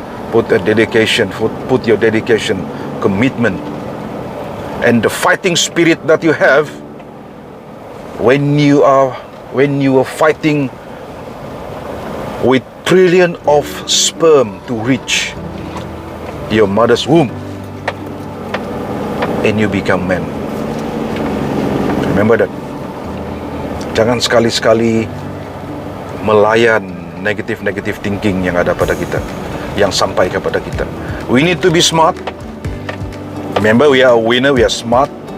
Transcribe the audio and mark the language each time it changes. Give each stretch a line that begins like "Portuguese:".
English: Put your dedication, commitment, and the fighting spirit that you have when you are fighting with trillion of sperm to reach your mother's womb, and you become man. Remember that.
Malay: Jangan sekali-sekali melayan negative thinking yang ada pada kita, yang sampai kepada kita.
English: We need to be smart. Remember, we are a winner, we are smart.